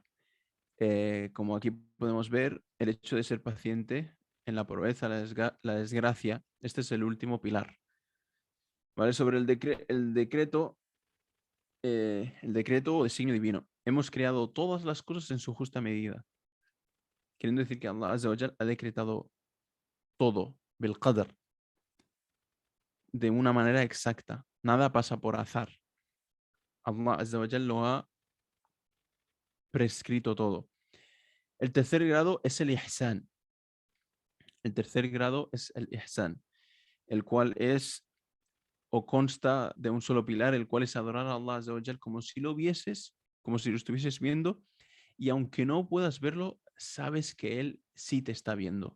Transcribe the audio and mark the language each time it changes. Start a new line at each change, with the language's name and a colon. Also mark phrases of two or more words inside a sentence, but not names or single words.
Spanish: Como aquí podemos ver, el hecho de ser paciente en la pobreza, la desgracia, este es el último pilar. ¿Vale? Sobre el decreto o designio divino. Hemos creado todas las cosas en su justa medida. Queriendo decir que
Arabic: الله عز وجل
Spanish: ha decretado todo,
Arabic: بالقدر,
Spanish: de una manera exacta. Nada pasa por azar.
Arabic: الله عز وجل
Spanish: lo ha prescrito todo. El tercer grado es el ihsan. El tercer grado es el ihsan, el cual es o consta de un solo pilar, el cual es adorar a
Arabic: الله عز وجل
Spanish: como si lo vieses, como si lo estuvieses viendo, y aunque no puedas verlo, sabes que Él sí te está viendo.